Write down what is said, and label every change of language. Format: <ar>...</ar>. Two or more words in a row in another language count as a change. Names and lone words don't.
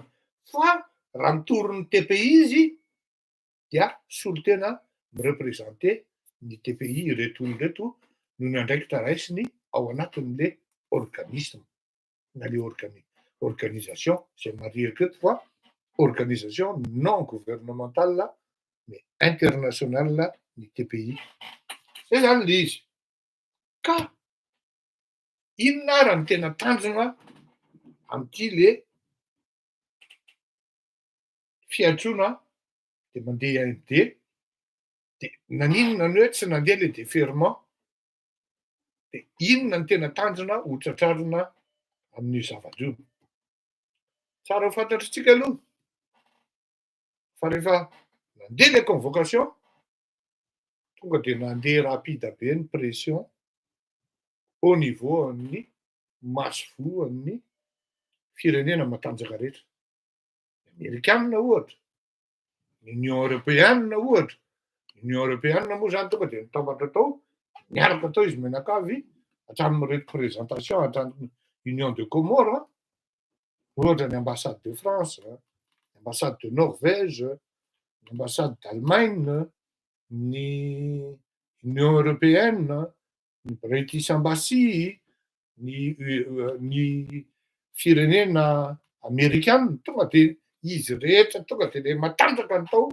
<mg>Fa raha mitory ny TPI izy dia solotena mirepresenté ny TPI ireto olona ireto noho ny andraikitra raisiny ao anatin'le organisme na le organisation zay marihatra eto fa</mg> <fr>organisation non gouvernementale mais internationale</fr> <mg>ny TPI. Zay zany le izy. Ka inona ary ny tena tanjona amin'ity le fiantsoana de mandeha AMD de naninona ny hoe tsy nandeha le déferment de inona ny tena tanjona ho tratrarina amin'io zavatra io. Tsara ho fantatritsika aloha fa rehefa nandeha le convocation tonga de nandeha rapide be ny</mg> <fr>pression au niveau</fr> <mg>amin'ny maso amin'ny firenena matanjaka rehetra. Amerikanina ohatra, Union européenne ohatra. Union européenne moa zany tonga de nitambatra tao, niaraka tao izy menakavy hatramin'ny représentation hatramin'ny Union de Comore, ohatra ny</mg> <fr>ambassade de France,</fr> <mg>ny</mg> <fr>ambassade de Norvège,</fr> <mg>ny</mg> <fr>ambassade d'Allemagne,</fr> <mg>ny Union européenne, ny</mg> <en>British Embassy,</en> <mg>ny firenena amerikanina tonga de izy rehetra tonga de le matanjaka ny tao.</mg>